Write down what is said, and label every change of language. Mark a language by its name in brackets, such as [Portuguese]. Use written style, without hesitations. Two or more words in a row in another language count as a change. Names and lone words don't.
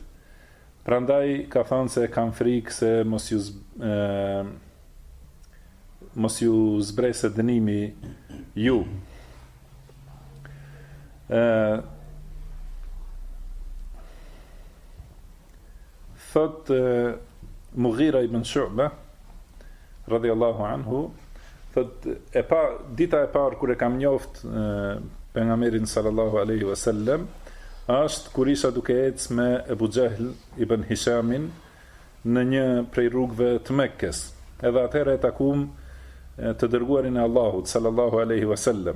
[Albanian] Prandaj ka thënë se kam frikë se mos ju zbrese dënimi ju. Thot Mughira ibn Shu'ba [Arabic] رضي الله عنه, [Albanian] thot dita e parë kur e kam njoft pejgamberin [Arabic] صلى الله عليه وسلم [Albanian] është kur isha duke ecë me Ebu Xehl ibn Hishamin në një prej rrugëve të Mekkes. Edhe atëherë e takum të dërguarin e Allahut [Arabic] صلى الله عليه وسلم.